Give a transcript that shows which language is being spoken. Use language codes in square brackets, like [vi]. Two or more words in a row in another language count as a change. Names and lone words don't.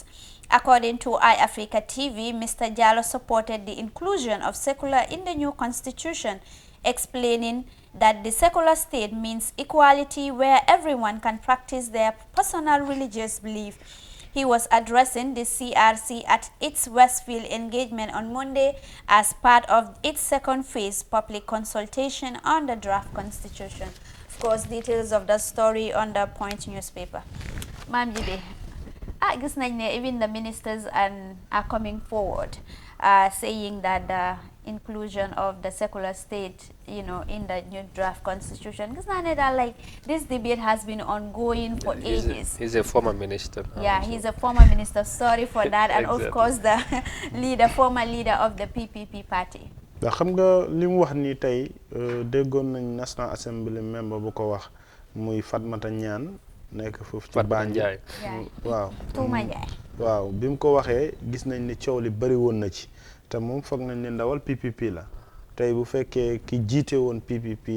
[en] According to iAfrica TV, Mr. Jallow supported the inclusion of secular in the new constitution, explaining that the secular state means equality where everyone can practice their personal religious belief. He was addressing the CRC at its Westfield engagement on Monday as part of its second phase public consultation on the draft constitution. Of course, details of the story on the Point newspaper. Ma'am Jibe, [wo] gis nañ ne [en] even the ministers are coming forward, saying that the inclusion of the secular state, in the new draft constitution. [wo] Gis naa ne [en] that like this debate has been ongoing for ages. He's a former minister. Yeah, he's a former minister. Sorry for that. And Exactly. of course the former leader of the PPP party. [wo] da xam nga li mu wax ni tey déggoon nañ [en] National Assembly member [wo] bu ko wax muy Fatmata Ñaan nekk foofu ci Banjul. waaw Tuuma Njaay. waaw bi mu ko waxee gis nañ ni coow li bëri woon na ci te moom foog nañ ne ndawal PPP la tey bu fekkee ki jiite woon PPP